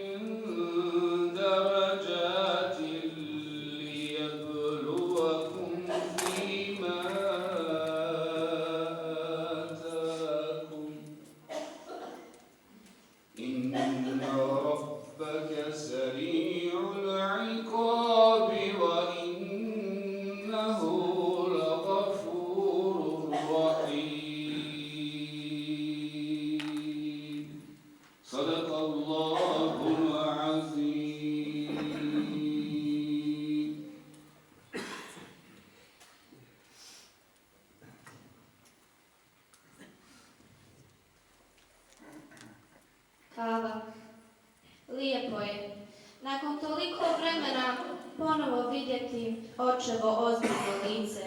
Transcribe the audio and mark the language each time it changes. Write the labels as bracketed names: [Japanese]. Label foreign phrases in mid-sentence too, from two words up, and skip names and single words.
[Arabic] درجات ليبلوكم فيما آتاكم إن ربك سريع العقاب وإنه لغفور رحيم صدق الله العظيم [Bosnian] Hvala. Lijepo je. Nakon toliko vremena ponovo vidjeti očevo ozbiljno lice.